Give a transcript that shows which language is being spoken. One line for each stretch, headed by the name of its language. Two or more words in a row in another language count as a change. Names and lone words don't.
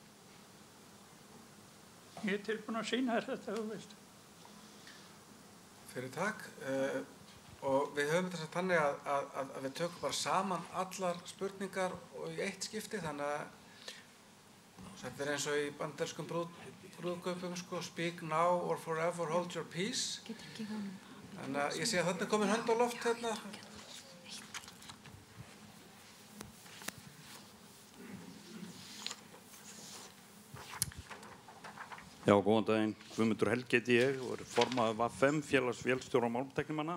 Icelandic: Ég er tilbúin að sýna þér þetta, þú veist. Fyrir takk. Og við höfum þess að þannig að við tökum bara saman allar spurningar og í eitt skipti, þannig að þetta er eins og í bandarískum brúðkaupum,
English: speak now or forever hold your peace.
Icelandic: Þannig að ég sé að þarna er komin hönd á loft hérna. Já, góðan daginn. Guðmundur Helgi heiti ég og er formaður VFM, félags vélstjóra og málmtæknimanna.